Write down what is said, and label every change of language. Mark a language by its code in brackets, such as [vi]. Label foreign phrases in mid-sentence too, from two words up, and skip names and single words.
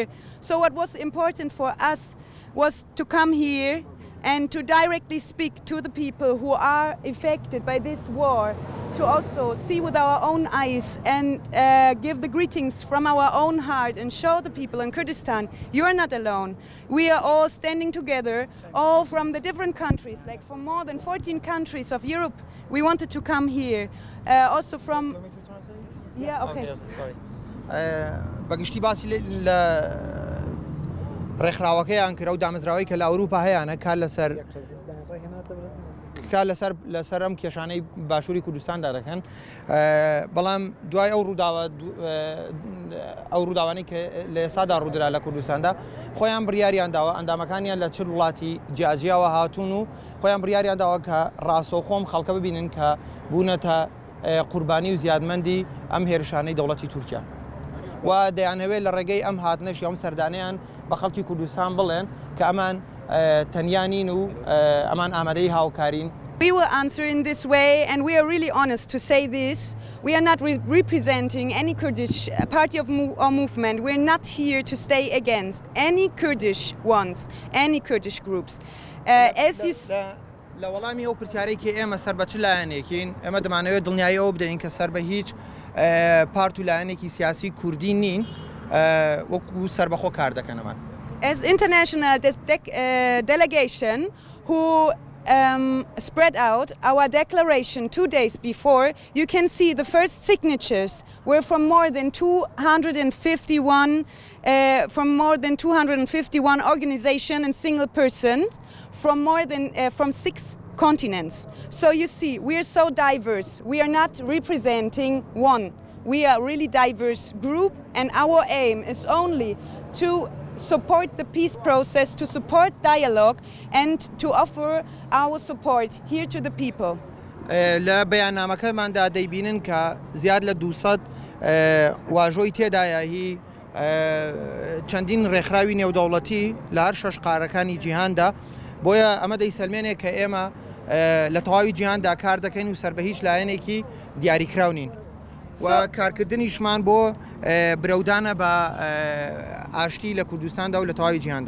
[en] So what was important for us was to come here and to directly speak to the people who are affected by this war, to also see with our own eyes and give the greetings from our own heart and show the people in Kurdistan, you are not alone. We are all standing together, all from the different countries, like from more than 14 countries of Europe. We wanted to come here, also from... Yeah, okay. Sorry. [ckb] بەگشتی باسی ڕێکخراوەکەیان کرا و دامەزراوەی کە لە ئەوروپا هەیەە لەسەر ئەم کێشانەی باشووری کوردستاندا دەکەن بەڵام دوای ئەو ڕووداوانەی کە لە ئێسادا ڕوودرا لە کوردستاندا خۆیان بڕیاریان داوە ئەندامەکانیان لە چ وڵاتی جیاجیاوە هاتوون و خۆیان بڕیاریان داوە کە ڕاستەوخۆم خەڵکە ببینن کە بوونەتە قوربانی و زیادمەندی ئەم هێرشانەی دەوڵەتی تورکیا و دەیانەوێت لە ڕێگەی ئەم هاتنەشی ئەم سەردانیان بە خەڵکی کوردستان بڵێن کە ئەمان تەنیانین و ئەمان ئامادەی هاوکارین. [en] We will answer in this way, and we are really honest to say this. We are not representing any Kurdish party or movement. We're not here to stay against any Kurdish ones, any Kurdish groups. As you [ckb] لە وەڵامی ئەو پرسیارەی کە ئێمە سەر بە چ لایەنێکین ئێمە دەمانەوێت دڵنیایی ئەوە بدەین کە سەر بە هیچ پارت و لایەنێکی سیاسی کوردی نین وەکو سەربەخۆ کار دەکەنەمان. [en] As international delegation who spread out our declaration 2 days before, you can see the first signatures were from more than 251 organizations and single persons from 6 continents. So you see, we are so diverse. We are not representing one. We are a really diverse group, and our aim is only to support the peace process, to support dialogue, and to offer our support here to the people. [ckb] لە بەیاننامەکەماندا دەیبینن کە زیاد لە 200 واژۆی تێدایە هی چەندین ڕێکخراوی نێودەوڵەتی لە هەر شەش قارەکانی جیهاندا بۆیە ئەمە دەیسەلمێنێ کە ئێمە لە تەواوی جیهاندا کار دەکەین و سەر بە هیچ لایەنێکی دیاریکراونین و کارکردنیشمان بۆ برەودانە بە ئاشتی لە کوردستاندا و لە تەواوی جیهاندا.